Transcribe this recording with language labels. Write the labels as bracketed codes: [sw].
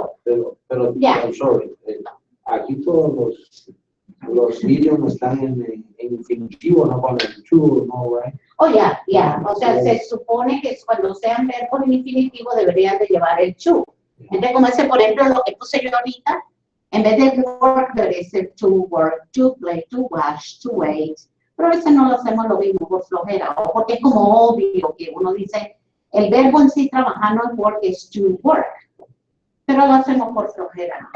[es] Pero [en] I'm sorry. [es] Aquí todos los idioms están en infinitivo, no con el to, no, [en] right? [es] Oh, ya. O sea, se supone que cuando sean verbos en infinitivo deberían de llevar el to. Entonces, como ese, por ejemplo, lo que puse yo ahorita, En vez de work, debe ser to work, to play, to watch, to wait. Pero a veces no lo hacemos lo mismo por flojera, o porque es como obvio que uno dice, el verbo en sí trabajar no es work, es to work. Pero lo hacemos por flojera.